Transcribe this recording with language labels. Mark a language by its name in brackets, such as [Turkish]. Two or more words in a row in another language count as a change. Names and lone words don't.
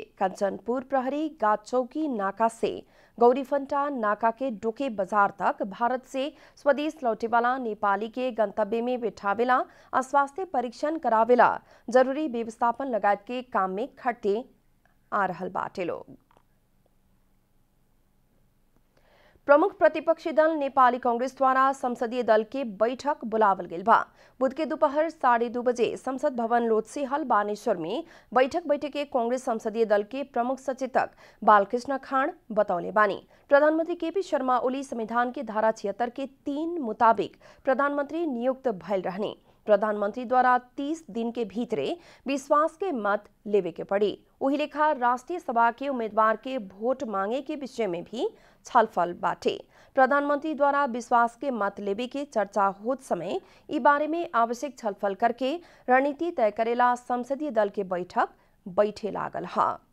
[Bhojpuri] कंचनपुर प्रहरी गाचौकी नाका से गौरीफंटा नाका के डोके बाजार तक भारत से स्वदेश लौटे वाला नेपाली के गंतव्य में बैठावेला और स्वास्थ्य परीक्षण करावेला जरूरी व्यवस्थापन लगायत के काम में खटते आ रहल बाटे लोग। प्रमुख प्रतिपक्षी दल नेपाली कांग्रेस द्वारा संसदीय दल के बैठक बुलावल गेल बा। बुध के दोपहर 2:30 बजे संसद भवन लोधसीहल बानेश्वर में बैठक बैठे के कांग्रेस संसदीय दल के प्रमुख सचेतक बालकृष्ण खान बतौले बानी। प्रधानमंत्री केपी शर्मा ओली संविधान के धारा 76 के 3 मुताबिक प्रधानमंत्री नियुक्त भयल रहने। प्रधानमंत्री द्वारा 30 दिन के भीतरे विश्वास के मत लेवे के पड़ी। वही लेखा राष्ट्रीय सभा के उम्मीदवार के वोट मांगे के विषय में भी छलफल बाटे। प्रधानमंत्री द्वारा विश्वास के मत लेवे के चर्चा होत समय इस बारे में आवश्यक छलफल करके रणनीति तय करेला संसदीय दल के बैठक बैठे लागल है।